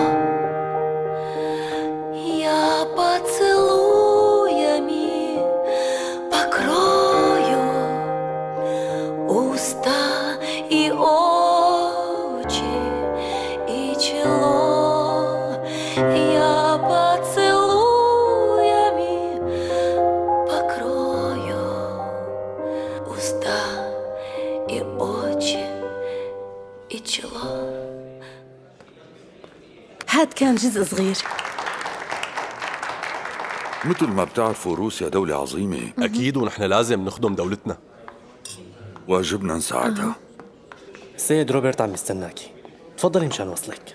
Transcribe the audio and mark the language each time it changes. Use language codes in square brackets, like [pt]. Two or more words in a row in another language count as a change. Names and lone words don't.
[ru] Я поцелуями покрою уста и очи и чело. Я поцелуями покрою уста и очи и чело. [ar] هاد كان جزء صغير. مثل ما بتعرفوا روسيا دولة عظيمة، أكيد، ونحن لازم نخدم دولتنا. واجبنا نساعدها. السيد روبرت عم يستناكي، تفضلي مشان وصلك.